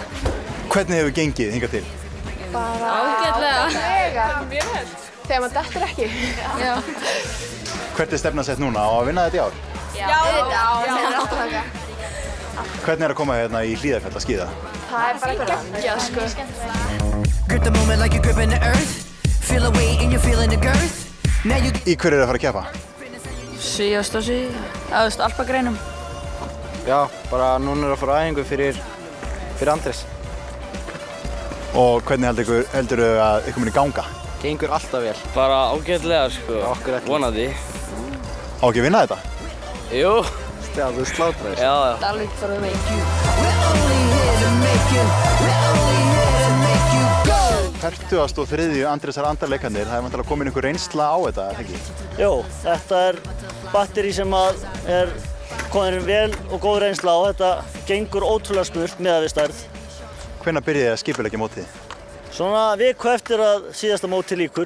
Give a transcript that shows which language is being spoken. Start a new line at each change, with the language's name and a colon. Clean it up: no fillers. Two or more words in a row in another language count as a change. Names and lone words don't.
Icelandic: Hvernig hefur gengið hingað til? Bara ágætlega. Mjög vel. Þegar maður dettur ekki. Já. Hvert er stefnan sett núna? Á að vinna þetta í ár? Já. Hvernig er að koma hérna í Hlíðarfjall að skíða? Það er bara geggjað, sko.
English: Grip the moment like you're gripping the earth. Feel the weight and you're feeling the girth. Now you
Icelandic: Í hverju er að fara að keppa? Síðast alpagreinum. Já, bara núna er að fara æfingu fyrir Andrés. Og hvernig heldur þau að ykkur muni ganga? Gengur alltaf vel. Bara ágætlega, sko. Okkur ekki. Vonandi. Á ekki að vinna þetta? Jú. Stegar, þú slátrar. Já.
English: we're only here to make you. We're only here to make you go.
Icelandic: 43. Andrésar andarleikarnir, það er vantilega komin einhver reynsla á þetta, ekki? Jó, þetta er batteri sem er komin vel og góð reynsla á. Þetta gengur ótrúlega smurt miðað við stærð. Hvenær byrjaði að skipuleggja mótið? Svona viku eftir að síðasta móti lýkur.